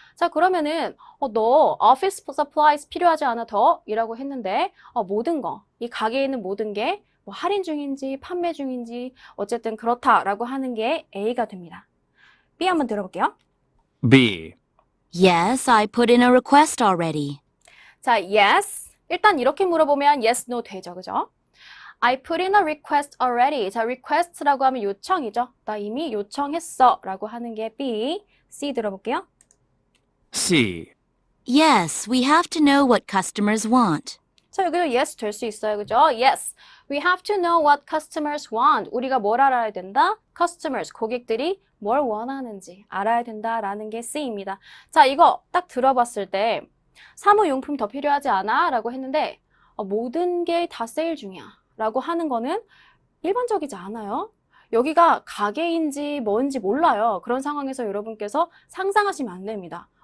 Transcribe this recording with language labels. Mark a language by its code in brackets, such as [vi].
[ko] 자, 그러면은 너 office supplies 필요하지 않아 더? 이라고 했는데 모든 거, 이 가게에 있는 모든 게 뭐 할인 중인지 판매 중인지 어쨌든 그렇다라고 하는 게 A가 됩니다. B 한번 들어볼게요. [en] B. Yes, I put in a request already. [ko] 자, yes. 일단 이렇게 물어보면 yes, no 되죠. 그죠? [en] I put in a request already. [ko] 자, request라고 하면 요청이죠. 나 이미 요청했어 라고 하는 게 B. C 들어볼게요. [en] C. Yes, we have to know what customers want. [ko] 자, 여기도 yes 될 수 있어요. 그죠? Yes. [en] We have to know what customers want. [ko] 우리가 뭘 알아야 된다? Customers, 고객들이 뭘 원하는지 알아야 된다라는 게 C입니다. 자, 이거 딱 들어봤을 때 사무용품 더 필요하지 않아? 라고 했는데 모든 게 다 세일 중이야 라고 하는 거는 일반적이지 않아요. 여기가 가게인지 뭔지 몰라요. 그런 상황에서 여러분께서 상상하시면 안 됩니다.